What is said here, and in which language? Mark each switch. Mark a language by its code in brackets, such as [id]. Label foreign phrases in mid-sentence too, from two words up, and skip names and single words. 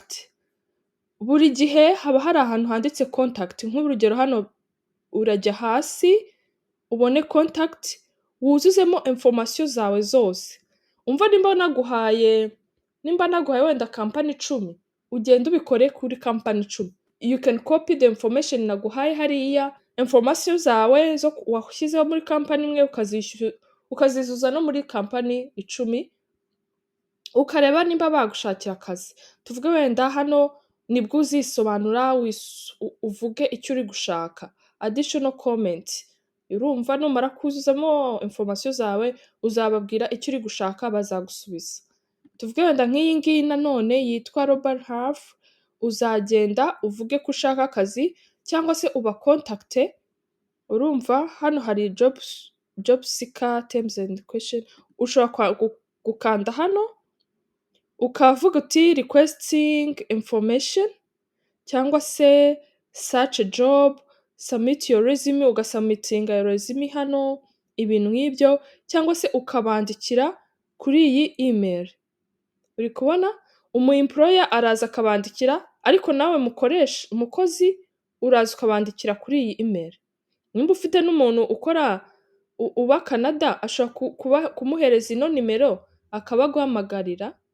[rw] Buri gihe haba hari ahantu handitse contact. Nk'urugero hano urajya hasi ubone contact wuzuzemo information zawe zose. Umva nimba naguhaye wenda company 10, ugenda ubikore kuri company 10. [en] You can copy the information [rw] naguhaye hariya, information zawe zo washyizeho muri company imwe ukazizuza no muri company 10, ukareba nimba bagushakira akazi. Tuvuge wenda hano nibwo uzisobanura uvuge icyo uri gushaka, additional comment. Urumva numara kuzuzamo information zawe uzababwira icyo uri gushaka bazagusubiza. Tuvuge wenda nk'iyi ngiyi nanone yitwa Robert Half, uzagenda uvuge ko ushaka akazi cyangwa se ubakontakte. Urumva hano hari [en] job seeker terms and question, [rw] ushobora gukanda hano ukavuga uti [en] requesting information [rw] cyangwa se [en] search a job, submit your resume, [rw] ugasubmitinga resume hano, ibintu nk'ibyo, cyangwa se ukabandikira kuri iyi email. Uri kubona employer araza akabandikira, ariko nawe umukozi uraza ukabandikira kuri iyi email. Nimba ufite n'umuntu uba Canada, ashobora kumuhereza ino nimero akaba aguhamagarira.